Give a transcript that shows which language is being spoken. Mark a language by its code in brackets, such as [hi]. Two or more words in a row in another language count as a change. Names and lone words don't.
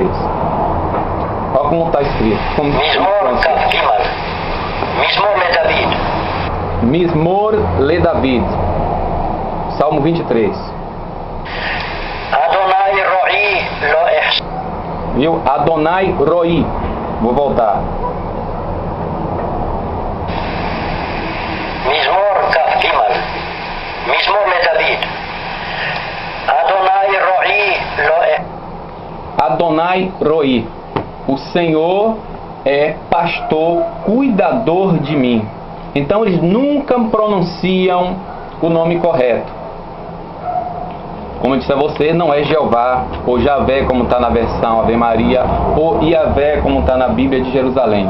[pt] Olha como está escrito. [he] מזמור לדוד. [pt] Salmo 23. [he] אדוני רועי לא. [pt] Viu? [he] אדוני רועי. [pt] Vou voltar. [he] מזמור כ"ג, מזמור לדוד. אדוני רועי לא אדוני רועי. [pt] O Senhor é pastor, cuidador de mim. Então eles nunca pronunciam o nome correto. Como eu disse a você, não é Jeová ou Javé, como está na versão Ave Maria, ou Iavé, como está na Bíblia de Jerusalém.